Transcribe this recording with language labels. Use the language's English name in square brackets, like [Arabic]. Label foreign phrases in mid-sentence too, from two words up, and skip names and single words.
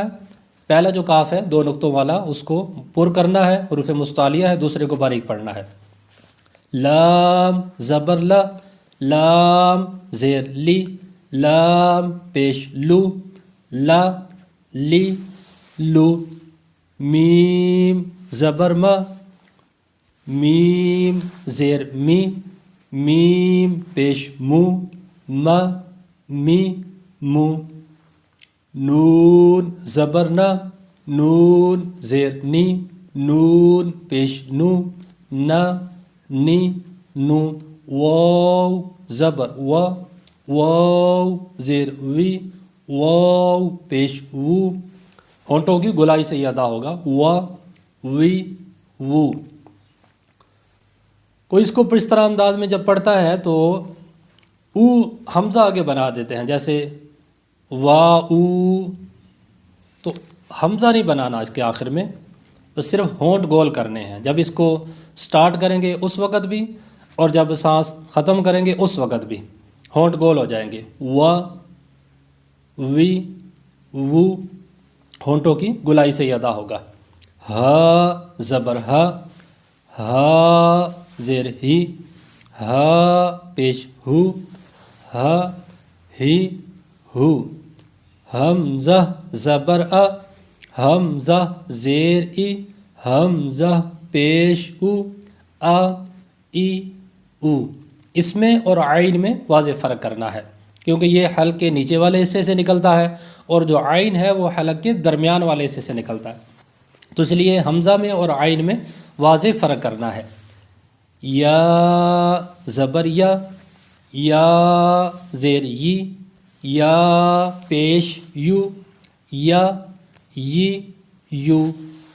[Urdu] پہلا جو کاف ہے دو نقطوں والا اس کو پر کرنا ہے، حروف مستعلیہ ہے، دوسرے کو باریک پڑھنا ہے. لام زبر لا لام زیر لی لام پیش لو لا لی لو میم زبر ما میم زیر می میم پیش مو ما می مو نون زبر نا نون زیر نی نون پیش نو نا نی نو واو زبر وا واو زیر وی واو پیش وو ہونٹوں کی گولائی سے یہ ادا ہوگا وا وی وو. کوئی اس کو اس طرح انداز میں جب پڑھتا ہے تو او حمزہ آگے بنا دیتے ہیں، جیسے وا او، تو حمزہ نہیں بنانا اس کے آخر میں، بس صرف ہونٹ گول کرنے ہیں. جب اس کو سٹارٹ کریں گے اس وقت بھی اور جب سانس ختم کریں گے اس وقت بھی ہونٹ گول ہو جائیں گے. وا وی وو ہونٹوں کی گلائی سے یہ ادا ہوگا. ہا زبر ہا ہا زیر ہی ہا پیش ہو ہا ہی ہو حمزہ زبر ا حمزہ زیر ای حمزہ پیش او ا ای او. اس میں اور عین میں واضح فرق کرنا ہے کیونکہ یہ حلق کے نیچے والے حصے سے نکلتا ہے اور جو عین ہے وہ حلق کے درمیان والے حصے سے نکلتا ہے، تو اس لیے حمزہ میں اور عین میں واضح فرق کرنا ہے. یا زبر یا زیر یی یا پیش یو یا یی یو